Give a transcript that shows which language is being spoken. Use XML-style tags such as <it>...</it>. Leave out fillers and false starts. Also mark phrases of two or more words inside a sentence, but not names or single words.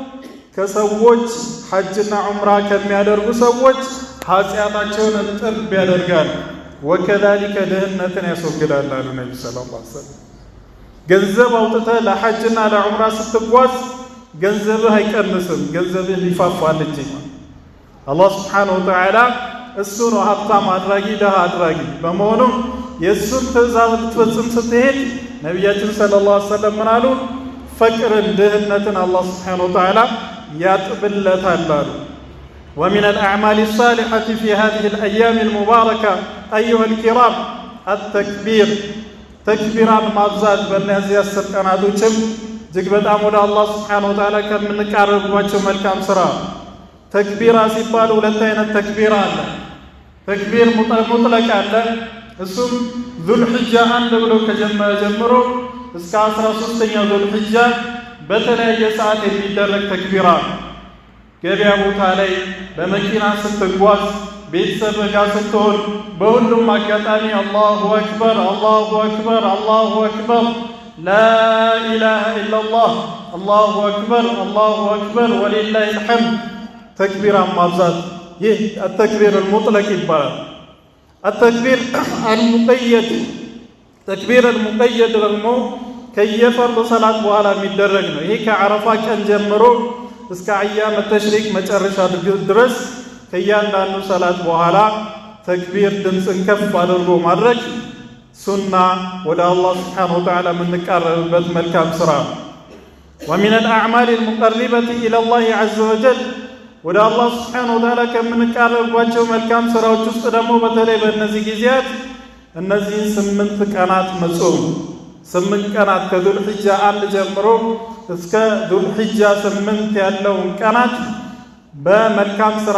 <am>ከሰዎች ሐጅና ዑምራ ከሚያደርጉ ሰዎች ኃጢአታቸውን እጥብ ያደርጋል። ወከዛሊከ ድህነትን ያስወግዳል አሉ ነቢ</am> <ar>صلى الله عليه وسلم።</ar> <am>ገንዘብ አውጥተህ ለሐጅና ለዑምራ ስትጓዝ ገንዘብህ አይቀንስም፣ ገንዘብህ ሊፋፋል እንጂ። አላህ</am> <ar>سبحانه وتعالى</ar> <am>እሱ ነው ሀብታም አድራጊ ደሃ አድራጊ። በመሆኑም የእሱን ትእዛዝ ልትፈጽም ስትሄድ ነቢያችን</am> <ar>صلى الله عليه وسلم</ar> <am>ምን አሉ? ፈቅርን ድህነትን አላህ</am> <ar>سبحانه وتعالى</ar> <am>ያጥብለታል አሉ።</am> <ar>ومن الأعمال الصالحة في هذه الأيام المباركة أيها الكرام التكبير تكبيران</ar> <am>ማብዛት በእነዚህ 10 ቀናቶችም እጅግ በጣም ወደ አላህ</am> <ar>سبحانه وتعالى</ar> <am>ከምንቃረብባቸው መልካም ስራ። ተክቢራ ሲባል ሁለት አይነት ተክቢራ አለ። ተክቢር ሙጥለቅ አለ። እሱም ዙልሒጃ 1 ብሎ ከጀመረ ጀምሮ እስከ 13ኛው ዙልሒጃ በተለያየ ሰዓት የሚደረግ ተክቢራ። ገበያ ቦታ ላይ በመኪና ስትጓዝ ቤተሰብ ጋር ስትሆን በሁሉም አጋጣሚ</am> <ar>الله أكبر الله أكبر الله أكبر لا إله إلا الله الله أكبر ولله الحمد</ar> <am>ተክቢራ ማብዛት ይህ</am> <ar>التكبير المطلق</ar> <am>ይባላል።</am> <ar>التكبير المقيد</ar> <am>ተክቢር المقيد ደግሞ ከየፈርዱ ሰላት በኋላ የሚደረግ ነው። ይሄ ከዓረፋ ቀን ጀምሮ እስከ</am> <ar>أيام التشريق</ar> <am>መጨረሻ ድረስ ከእያንዳንዱ ሰላት በኋላ ተክቢር ድምፅን ከፍ አድርጎ ማድረግ ሱና ወደ አላህ</am> <ar>سبحانه وتعالى</ar> <am>የምንቃረብበት መልካም ስራ። ومن</am> <ar>الأعمال المقربة إلى الله عز وجل</ar> <am>ወደ አላህ</am> <ar>سبحانه وتعالى</ar> <am>ከምንቃረብባቸው መልካም ስራዎች ውስጥ ደግሞ በተለይ በእነዚህ ጊዜያት እነዚህን 8 ቀናት መጾም 8 ቀናት ከዙል ሒጃ 1 ጀምሮ እስከ ዙል ሒጃ 8 ያለውን ቀናት በመልካም ስራ</am>